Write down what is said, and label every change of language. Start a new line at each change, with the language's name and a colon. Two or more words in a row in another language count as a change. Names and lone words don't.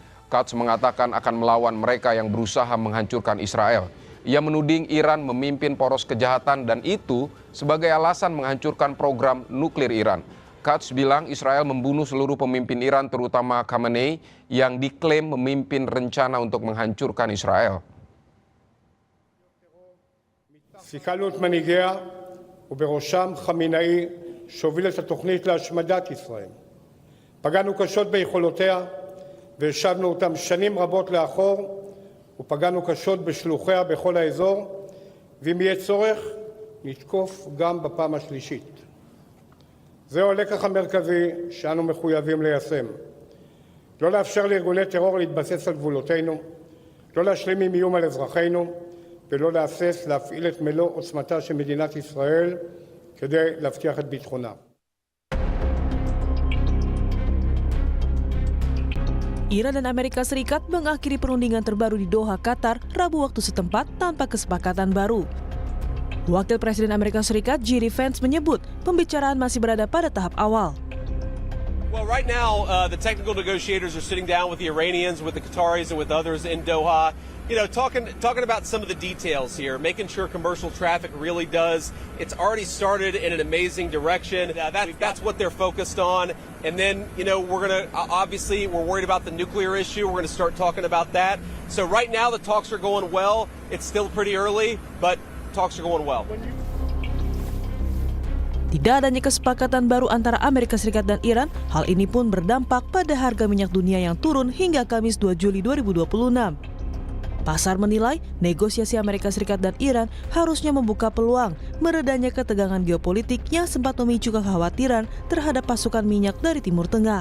Indonesian: Katz mengatakan akan melawan mereka yang berusaha menghancurkan Israel. Ia menuding Iran memimpin poros kejahatan dan itu sebagai alasan menghancurkan program nuklir Iran. Katz bilang Israel membunuh seluruh pemimpin Iran terutama Khamenei yang diklaim memimpin rencana untuk menghancurkan Israel.
Hebrew: סיכלנו את מנהיגיה ובראשם חמינאי שהוביל את התוכנית להשמדת ישראל. פגענו קשות ביכולותיה והשבנו אותם שנים רבות לאחור ופגענו קשות בשלוחיה בכל האזור, ואם יהיה צורך נתקוף גם בפעם השלישית. זהו הלקח המרכזי שאנו מחויבים ליישם. לא לאפשר לארגוני טרור להתבסס על גבולותינו, לא להשלים עם איום על אזרחינו ולא להסס להפעיל את מלוא עוצמתה של מדינת ישראל כדי להבטיח את ביטחונה.
Indonesian: Iran dan Amerika Serikat mengakhiri perundingan terbaru di Doha, Qatar, Rabu waktu setempat tanpa kesepakatan baru. Wakil Presiden Amerika Serikat J.D. Vance menyebut pembicaraan masih berada pada tahap awal.
English: Well, right now, the technical negotiators are sitting down with the Iranians, with the Qataris, and with others in Doha. You know, talking about some of the details here, making sure commercial traffic really does. It's already started in an amazing direction. That's what they're focused on. And then, you know, we're worried about the nuclear issue. We're going to start talking about that. So right now the talks are going well. It's still pretty early, but talks are going well.
Indonesian: Tidak adanya kesepakatan baru antara Amerika Serikat dan Iran, hal ini pun berdampak pada harga minyak dunia yang turun hingga Kamis 2 Juli 2026. Pasar menilai negosiasi Amerika Serikat dan Iran harusnya membuka peluang meredanya ketegangan geopolitik yang sempat memicu kekhawatiran terhadap pasokan minyak dari Timur Tengah.